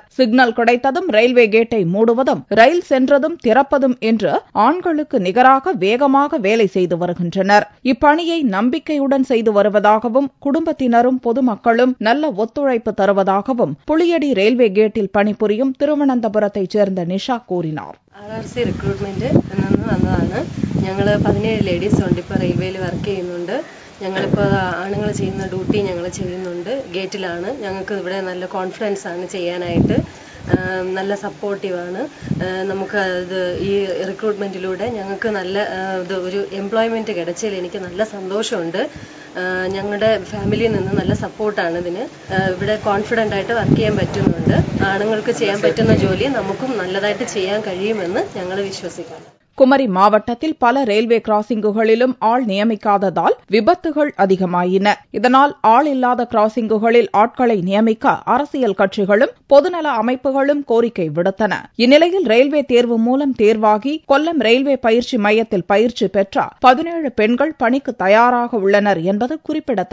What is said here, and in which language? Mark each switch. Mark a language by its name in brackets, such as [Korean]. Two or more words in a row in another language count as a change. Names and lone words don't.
[Tamil] சிக்னல் கிடைத்ததும் ரயில்வே கேட்டை மூடுவதும் ரயில் சென்றதும் திறப்பதும் என்று ஆண்களுக்கு நிகராக வேகமாக வேலை செய்து வருகின்றனர். இப்பணியை நம்பிக்கையுடன் செய்து வருவதாகவும் குடும்பத்தினரும் பொதுமக்களும் நல்ல ஒத்துழைப்பு தருவதாகவும் புளியடி ரயில்வே கேட்டில் பணிபுரியும் திருவனந்தபுரத்தைச் சேர்ந்த நிஷா கூறினார். [Malayalam] RRC റിക്രൂട്ട്മെന്റ് വന്നതാണ്. ഞങ്ങൾ 17 ലേഡീസ് ഉണ്ട് ഇപ്പോൾ റെയിൽവേയിൽ വർക്ക് ചെയ്യുന്നുണ്ട്. ഞങ്ങളിപ്പോൾ ആണുങ്ങൾ ചെയ്യുന്ന ഡ്യൂട്ടി ഞങ്ങൾ ചെയ്യുന്നുണ്ട്. ഗേറ്റിലാണ്. ഞങ്ങൾക്ക് ഇവിടെ നല്ല കോൺഫിഡൻസ് ആണ് ചെയ്യാനായിട്ട്. നല്ല സപ്പോർട്ടീവാണ്. നമുക്ക് ഇത് ഈ റിക്രൂട്ട്മെന്റിലൂടെ ഞങ്ങൾക്ക് നല്ല ഒരു എംപ്ലോയ്മെന്റ് കിടച്ചതിൽ എനിക്ക് നല്ല സന്തോഷമുണ്ട്. ഞങ്ങളുടെ ഫാമിലിയിൽ നിന്ന് നല്ല സപ്പോർട്ടാണ് ഇതിന്. ഇവിടെ കോൺഫിഡന്റ് ആയിട്ട് വർക്ക് ചെയ്യാൻ പറ്റുന്നുണ്ട്. ആണുങ്ങൾക്ക് ചെയ്യാൻ പറ്റുന്ന ജോലി നമുക്കും നല്ലതായിട്ട് ചെയ്യാൻ കഴിയുമെന്ന് ഞങ്ങൾ വിശ്വസിക്കുന്നു. [Tamil] குமரி மாவட்டத்தில் பல ரயில்வே கிராசிங்குகளிலும் ஆள் நியமிக்காததால் விபத்துகள் அதிகமாயின. இதனால் ஆள் இல்லாத கிராசிங்குகளில் ஆட்களை நியமிக்க அரசியல் கட்சிகளும் பொதுநல அமைப்புகளும் கோரிக்கை விடுத்தன. இந்நிலையில் ரயில்வே தேர்வு மூலம் தேர்வாகி கொல்லம் ரயில்வே பயிற்சி மையத்தில் பயிற்சி பெற்ற 17 பெண்கள் பணிக்கு தயாராக உள்ளனர் என்பது குறிப்பிடத்தக்கது.